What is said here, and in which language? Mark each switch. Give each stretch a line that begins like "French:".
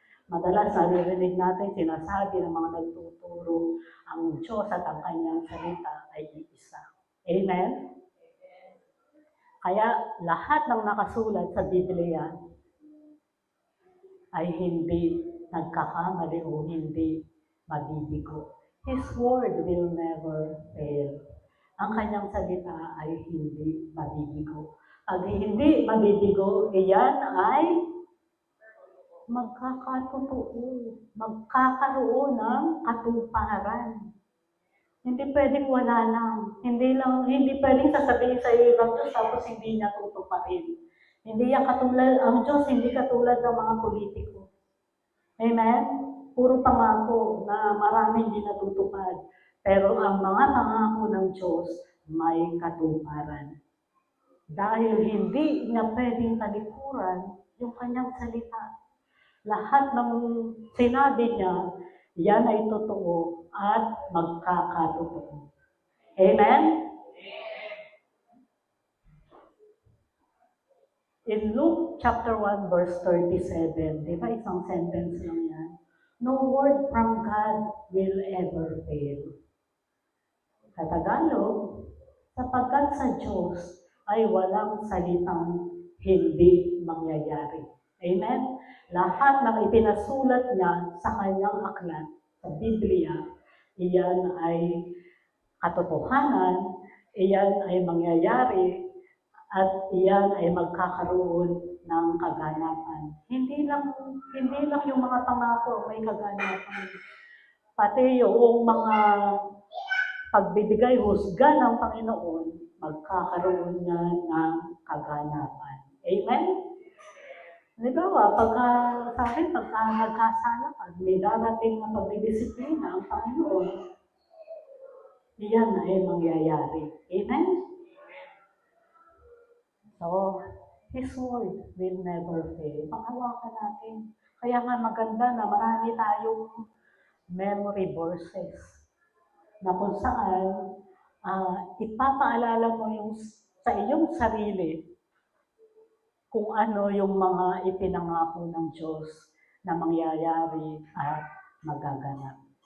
Filipino: Madalas naririnig natin sinasabi ng mga nagtuturo, ang Diyos at ang kanyang salita ay iisa. Amen? Kaya lahat ng nakasulat sa Biblia ay hindi nagkakamali o hindi mabibigo.
English: His word will never fail.
Filipino: Ang kanyang salita ay hindi mabibigo. Pag hindi mabibigo, iyan ay magkakatotoo, magkakaroon ng katuparan. Hindi pwedeng wala lang. Hindi pwedeng sasabihin sa iyo ng Diyos tapos hindi niya tutuparin. Hindi yan katulad, ang Diyos hindi katulad ng mga politiko. Amen? Puro pangako na maraming hindi natutupad. Pero ang mga pangako ng Diyos may katuparan. Dahil hindi niya pwedeng talikuran yung kanyang salita. Lahat ng sinabi niya, yan ay totoo at magkakatotoo. Amen?
English: In Luke chapter 1 verse 37,
Filipino: di ba isang sentence lang yan?
English: No word from God will ever fail.
Filipino: Sa Tagalog, sapagkat sa Diyos ay walang salitang hindi mangyayari. Amen? Lahat ng ipinasulat niya sa kanyang aklat, sa Biblia, iyan ay katotohanan, iyan ay mangyayari, at iyan ay magkakaroon ng kaganapan. Hindi lang yung mga pangako may kaganapan. Pati yung mga pagbibigay husga ng Panginoon, magkakaroon niya ng kaganapan. Amen? Halimbawa, sa akin, pagka nagkasala ka, may darating na pagdidisiplina ang Panginoon, iyan ay mangyayari. Amen?
English: So, His word will never fail.
Filipino: Panghawakan natin. Kaya nga maganda na marami tayong memory verses na kung saan ipapaalala mo sa iyong sarili kung ano yung mga ipinangako ng Diyos na mangyayari at magaganap.